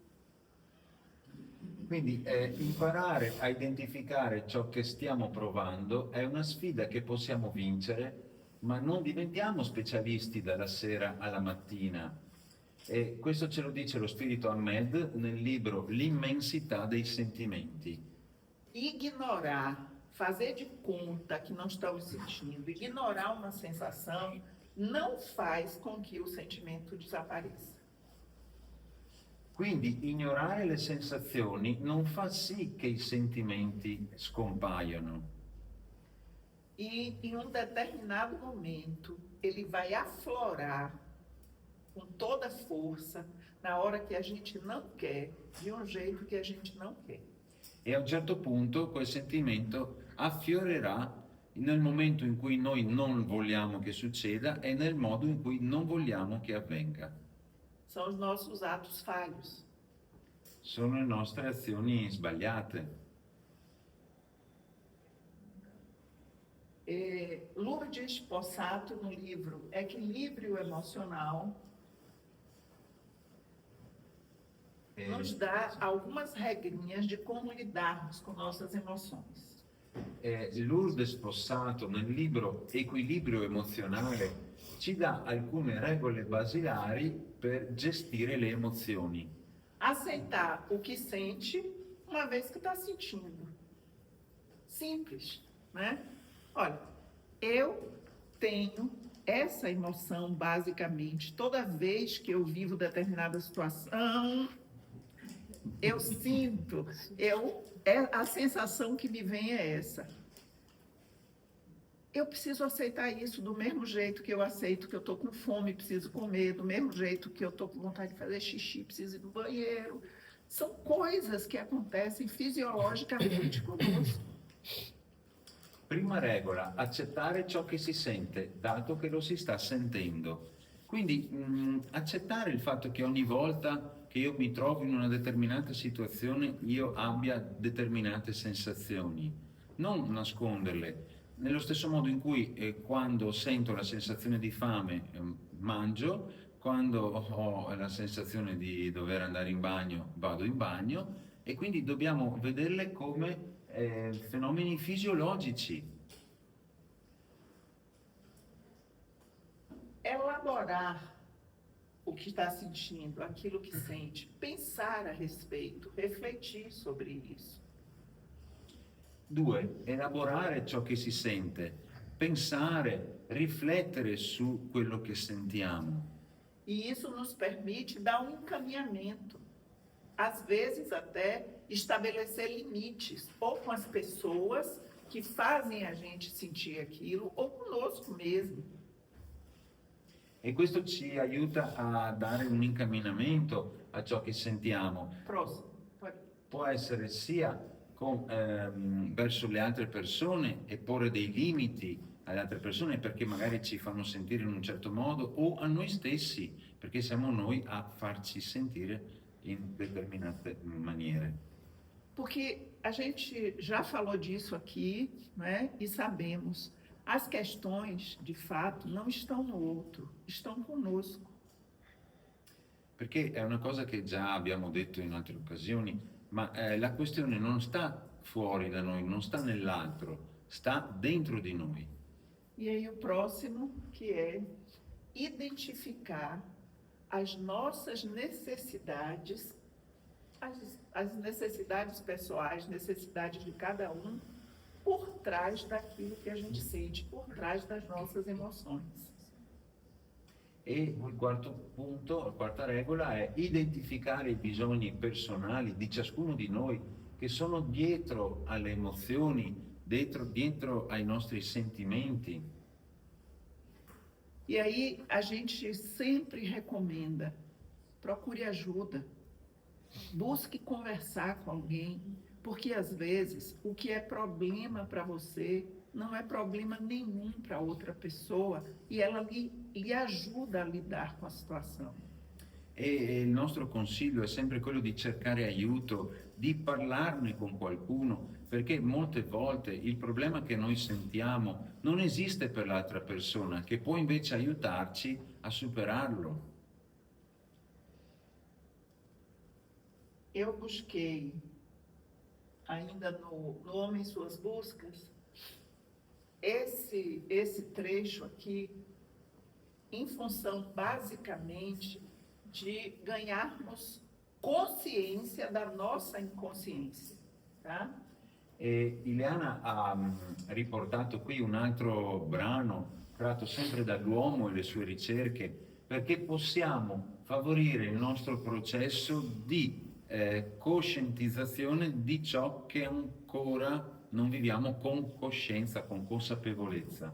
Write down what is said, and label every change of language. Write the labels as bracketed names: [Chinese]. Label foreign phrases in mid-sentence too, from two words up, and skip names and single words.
[Italian] Quindi imparare a identificare ciò che stiamo provando è una sfida che possiamo vincere, ma non diventiamo specialisti dalla sera alla mattina. E questo ce lo dice lo spirito Ahmed nel libro L'immensità dei sentimenti. [Portuguese] Ignorar, fazer de conta que não estamos sentindo, ignorar uma sensação, não faz com que o sentimento desapareça. [Italian] Quindi ignorare le sensazioni non fa sì che i sentimenti scompaiano. [Portuguese] E em um determinado momento, ele vai aflorar com toda a força, na hora que a gente não quer, de um jeito que a gente não quer. [Italian] E a un certo punto quel sentimento affiorerà nel momento in cui noi non vogliamo che succeda e nel modo in cui non vogliamo che avvenga. [Portuguese] São os nossos atos falhos. [Italian] Sono le nostre azioni sbagliate. [Portuguese] Lourdes Possato, no livro Equilíbrio Emocional, nos dá algumas regrinhas de como lidarmos com nossas emoções. [Italian] Lourdes Possato nel libro Equilibrio emozionale ci dà alcune regole basilari per gestire le emozioni. [Portuguese] Aceitar o que sente, uma vez que está sentindo. Simples, né? Olha, eu tenho essa emoção basicamente toda vez que eu vivo determinada situação. eu sinto, a sensação que me vem é essa. Eu preciso aceitar isso do mesmo jeito que eu aceito que eu estou com fome, preciso comer, do mesmo jeito que eu estou com vontade de fazer xixi, preciso ir no banheiro. São coisas que acontecem fisiologicamente conosco. [Italian] Prima regola, accettare ciò che si sente, dato che lo si sta sentendo. Quindi accettare il fatto che ogni volta che io mi trovo in una determinata situazione io abbia determinate sensazioni, non nasconderle. Nello stesso modo in cui quando sento la sensazione di fame mangio, quando ho la sensazione di dover andare in bagno vado in bagno, e quindi dobbiamo vederle come fenomeni fisiologici. [Portuguese] Elaborar o que está sentindo, aquilo que sente, pensar a respeito, refletir sobre isso. 2. [Italian] Elaborare ciò che si sente, pensare, riflettere su quello che sentiamo. [Portuguese] E isso nos permite dar um encaminhamento, às vezes até estabelecer limites, ou com as pessoas que fazem a gente sentir aquilo, ou conosco mesmo. [Italian] E questo ci aiuta a dare un incamminamento a ciò che sentiamo. [Portuguese] Próximo. Pode. [Italian] Può essere sia verso le altre persone e porre dei limiti alle altre persone perché magari ci fanno sentire in un certo modo, o a noi stessi perché siamo noi a farci sentire in determinate maniere. [Portuguese] Porque a gente já falou disso aqui, né? E sabemos, as questões, de fato, não estão no outro, estão conosco. [Italian] Perché è una cosa che già abbiamo detto in altre occasioni, ma la questione non sta fuori da noi, non sta nell'altro, sta dentro di noi. [Portuguese] E aí o próximo, que é identificar as nossas necessidades, as necessidades pessoais, necessidades de cada um, por trás daquilo que a gente sente, por trás das nossas emoções. [Italian] E il quarto punto, la quarta regola è identificare i bisogni personali di ciascuno di noi che sono dietro alle emozioni, dietro ai nostri sentimenti. [Portuguese] E aí a gente sempre recomenda, procure ajuda, busque conversar com alguém, porque às vezes o que é problema para você não é problema nenhum para outra pessoa e ela lhe ajuda a lidar com a situação. [Italian] E il nostro consiglio è sempre quello di cercare aiuto, di parlarne con qualcuno, perché molte volte il problema che noi sentiamo non esiste per l'altra persona, che può invece aiutarci a superarlo. [Portuguese] Eu busquei, ainda no Homem e Suas Buscas, esse trecho aqui, em função basicamente de ganharmos consciência da nossa inconsciência, tá? [Italian] E Ileana ha riportato qui un altro brano tratto sempre dall'uomo e le sue ricerche, perché possiamo favorire il nostro processo di coscientizzazione di ciò che ancora non viviamo con coscienza, con consapevolezza.